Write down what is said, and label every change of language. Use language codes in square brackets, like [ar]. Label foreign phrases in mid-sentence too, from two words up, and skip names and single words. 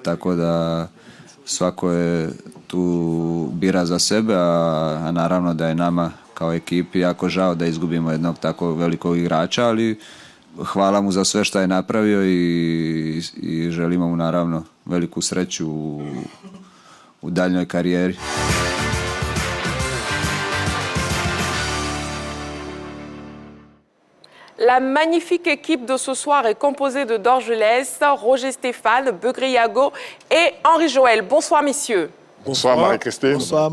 [hr] Tako da svako je tu bira za sebe, a naravno da je nama kao ekipi jako žao da izgubimo jednog tako velikog igrača, ali hvala mu za sve što je napravio i želimo mu naravno veliku sreću u daljnjoj karijeri. [fr] La magnifique équipe de ce soir est composée de Dorgelès, Roger Stéphane, Begriago et Henri Joël. Bonsoir, messieurs. Bonsoir, Marie-Christine. Bonsoir,